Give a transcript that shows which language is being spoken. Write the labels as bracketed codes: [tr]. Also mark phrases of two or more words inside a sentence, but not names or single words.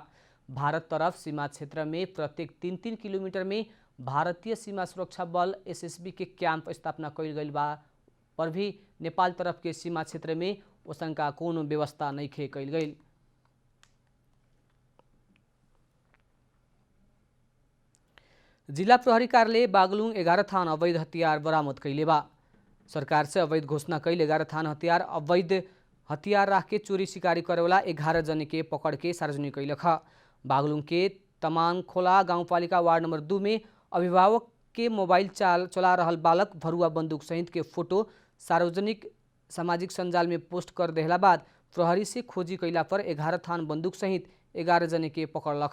[bho] भारत तरफ सीमा क्षेत्र में प्रत्येक 3-3 किलोमीटर में भारतीय सीमा सुरक्षा बल SSB के कैंप स्थापना कैल गईल बा पर भी नेपाल तरफ के सीमा क्षेत्र में ओसन का कोनो व्यवस्था नहीं खे कैल गईल। जिला प्रहरी कार्यालय बागलुङ 11 थान अवैध हथियार बरामद कैले बा। सरकार से अवैध घोषणा कैल 11 थान अवैध हथियार राख के चोरी शिकारी करेवाला 11 जने के पकड़ के सार्वजनिक कैलक। बागलुङ के तमाङखोला गाउँपालिका वार्ड नंबर 2 में अभिभावक के मोबाइल चला रहल बालक भरुआ बंदूक सहित के फोटो सार्वजनिक सामाजिक सञ्जाल में पोस्ट कर देहला बाद प्रहरी से खोजी कैला पर 11 थान बंदूक सहित 11 जने के पकड़लक।